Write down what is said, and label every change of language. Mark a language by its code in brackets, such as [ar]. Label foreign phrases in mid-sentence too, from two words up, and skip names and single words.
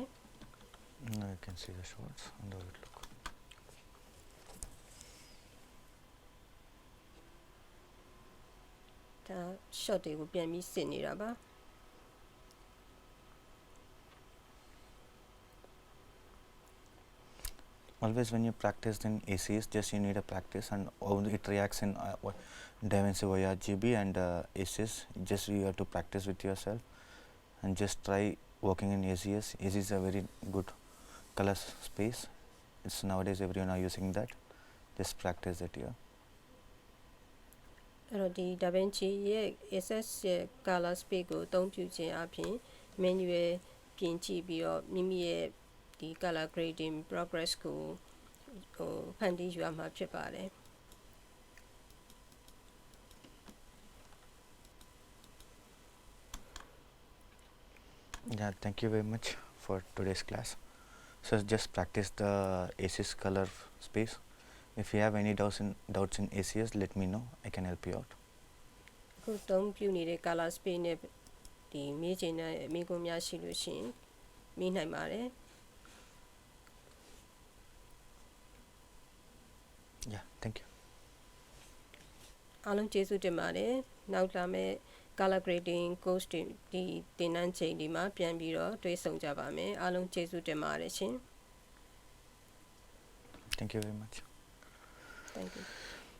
[en] Now you can see the shots and how it look. [my] ဒါ shot တွေကိုပြန်ပြီးစစ်နေတာပါ [en] Always when you practice in ACs, just you need a practice and how it reacts in Davinci via GB and ACs. Just you have to practice with yourself and just try working in ACs. AC is a very good color space. It's nowadays everyone are using that. Just practice it here. [my] အဲ့တော့ဒီ Davinci ရဲ့ SS ရဲ့ [en] color space [my] ကိုအသုံးပြုခြင်းအပြင် manual ပြင်ကြည့်ပြီးတော့မိမိရဲ့ဒီ [en] color grading progress [my] ကိုဖန်တီးယူရမှာဖြစ်ပါတယ် [en] Yeah, thank you very much for today's class. So just practice the ACs color space. If you have any doubts in ACs, let me know. I can help you out. [my] ခုသုံးပြုနေတဲ့ [en] color space [my] နဲ့ဒီမေးချင်တဲ့မိကုံများရှိလို့ရှိရင်မေးနိုင်ပါတယ် [en] Yeah, thank you. [my] အားလုံးကျေးဇူးတင်ပါတယ်နောက်လာမယ့် [en] color grading course [my] တွေဒီသင်တန်းချိန်ဒီမှာပြန်ပြီးတော့တွေ့ဆုံကြပါမယ်အားလုံးကျေးဇူးတင်ပါတယ်ရှင် [en] Thank you very much. Thank you